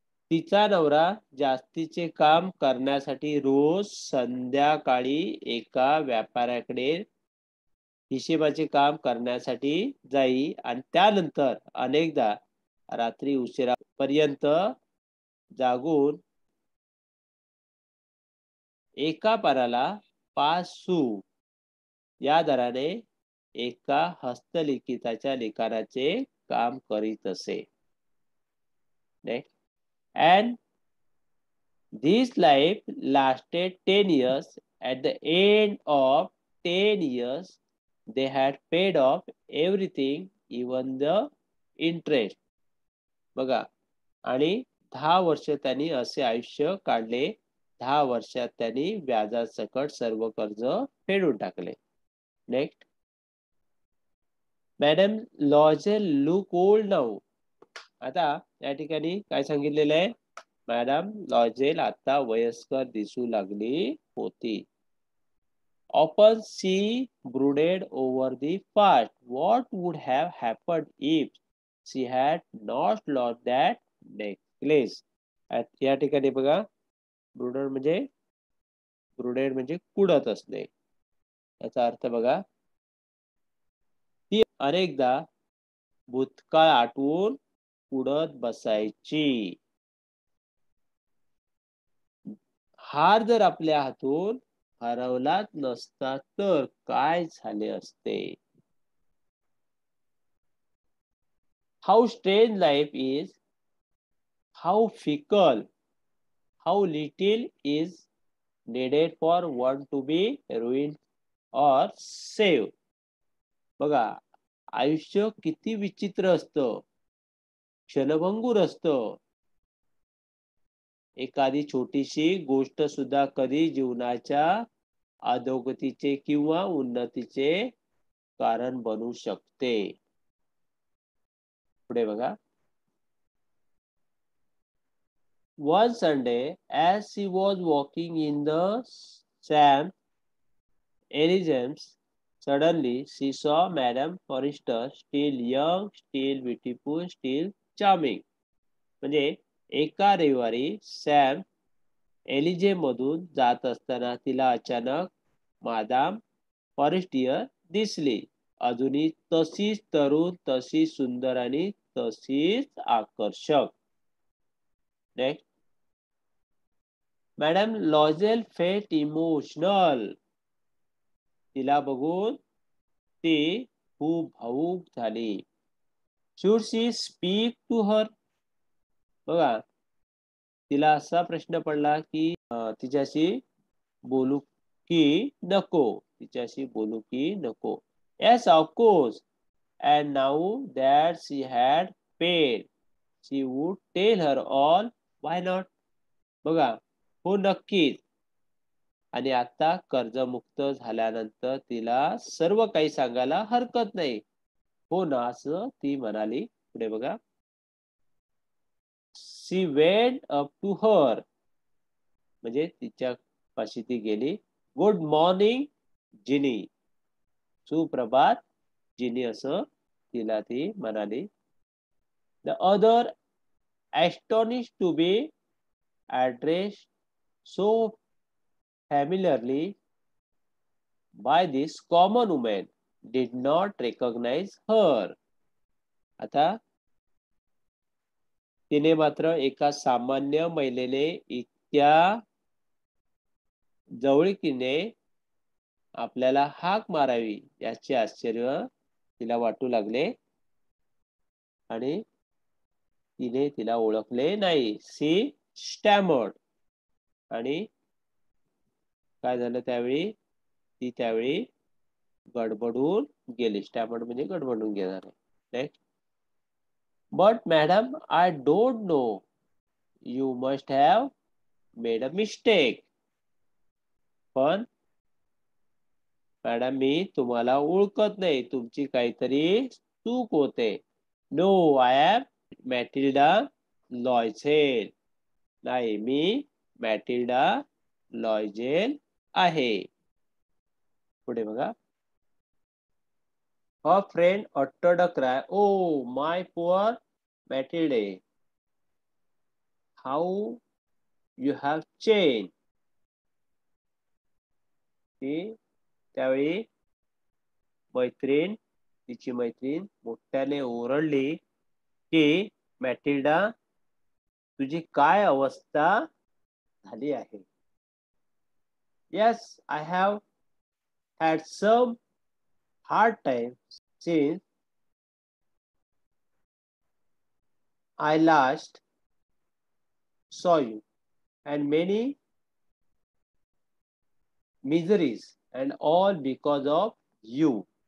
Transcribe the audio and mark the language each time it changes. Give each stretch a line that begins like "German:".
Marathi: तिचा नवरा जास्तीचे काम करण्यासाठी रोज संध्याकाळी एका व्यापाऱ्याकडे हिशेबाचे काम करण्यासाठी जाई आणि त्यानंतर अनेकदा रात्री उशिरापर्यंत जागून एका पाराला 5 सू या दराने एका हस्तलिखिताच्या लिखाणाचे काम करीत असे.
English: And this life lasted 10 years. At the end of 10 years, they had paid off everything, even the interest.
Marathi: बघा, आणि 10 वर्ष त्यांनी असे आयुष्य काढले. 10 वर्षात त्यांनी व्याजासकट सर्व कर्ज फेडून टाकले.
English: Next, madam Loisel look old now.
Marathi: आता या ठिकाणी काय सांगितलेलं आहे? मॅडम लॉजेल आता वयस्कर दिसू लागली होती.
English: Often she brooded over the past. What would have happened if she had not lost that necklace?
Marathi: या ठिकाणी बघा, ब्रुडेड म्हणजे कुडत असणे. याचा अर्थ बघा, ती अनेकदा भूतकाळ आठवून कुडत बसायची. हार जर आपल्या हातून हरवलाच नसता तर काय झाले असते?
English: How strange life is, how fickle, how little is needed for one to be ruined or saved.
Marathi: बघा, आयुष्य किती विचित्र असतं, क्षणभंगूर असतं. एखादी छोटीशी गोष्ट सुद्धा कधी जीवनाच्या अधोगतीचे किंवा उन्नतीचे कारण बनू शकते. पुढे बघा,
English: one Sunday, as she was walking in the St. Elizabeth's, suddenly she saw Madame Forrester, still young, still beautiful, still charming.
Marathi: म्हणजे एका रविवारी सॅम एलिजे मधून जात असताना तिला अचानक मादाम फॉरेस्टियर दिसली. अजूनही तशीच तरुण, तशीच सुंदर आणि तशीच आकर्षक.
English: Next, madam Loisel fate emotional.
Marathi: तिला बघून ती खूप भावूक झाली.
English: Should she speak to her.
Marathi: बघा, तिला असा प्रश्न पडला की तिच्याशी बोलू की नको, तिच्याशी बोलू की नको.
English: Yes, of course. And now that she had paid, she would tell her all. Why not?
Marathi: बघा, हो नक्कीच. आणि आता कर्जमुक्त झाल्यानंतर तिला सर्व काही सांगायला हरकत नाही. हो ना, असं ती म्हणाली. पुढे बघा,
English: she went up to her.
Marathi: म्हणजे तिच्या पाशी ती गेली.
English: Good morning Jenny.
Marathi: सुप्रभात जिनी, असं तिला ती म्हणाली.
English: The other, astonished to be addressed so familiarly by this common woman, did not recognize her.
Marathi: आता तिने मात्र एका सामान्य महिलेने इतक्या जवळकीने आपल्याला हाक मारावी याचे आश्चर्य तिला वाटू लागले आणि तिने तिला ओळखले नाही.
English: She stammered.
Marathi: आणि काय झालं त्यावेळी? ती त्यावेळी गडबडून गेली. स्टॅमर्ड म्हणजे गडबडून गेणार.
English: Next, but madam I don't know. You must have made a mistake.
Marathi: पण मॅडम मी तुम्हाला ओळखत नाही, तुमची काहीतरी चूक होते.
English: No, I am Matilda Loisel.
Marathi: नाही, मी मॅटिल्डा लॉयझेल आहे. पुढे बघा,
English: her friend uttered a cry. Oh, my poor Matilde. how you have changed.
Marathi: ती त्यावेळी मैत्रीण, तिची मैत्रीण मोठ्याने ओरडली की मॅटिल्डा, तुझी काय अवस्था झाली आहे.
English: Yes, I have had some hard time since I last saw you, and many miseries, and all because of you.